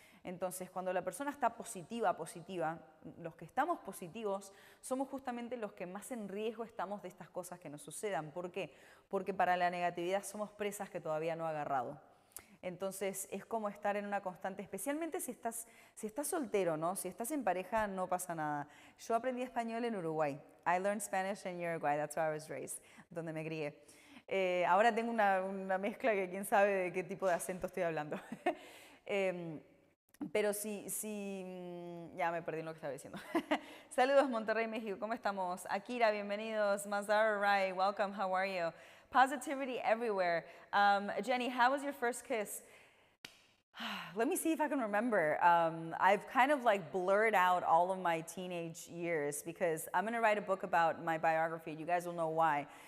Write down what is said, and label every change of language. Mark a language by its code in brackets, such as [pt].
[es] Entonces, cuando la persona está positiva, los que estamos positivos somos justamente los que más en riesgo estamos de estas cosas que nos sucedan. ¿Por qué? Porque para la negatividad somos presas que todavía no ha agarrado. Entonces, es como estar en una constante, especialmente si estás soltero, ¿no? Si estás en pareja, no pasa nada. Yo aprendí español en Uruguay. [en] I learned Spanish in Uruguay, that's where I was raised, [es] donde me crié. Ahora tengo una mezcla que quién sabe de qué tipo de acento estoy hablando. Pero ya me perdí en lo que estaba diciendo. Saludos Monterrey, México, ¿cómo estamos? Akira, bienvenidos. [en] Mazar Rai, welcome, how are you? Positivity everywhere. Jenny, how was your first kiss? Let me see if I can remember. I've kind of like blurred out all of my teenage years because I'm going to write a book about my biography. You guys will know why.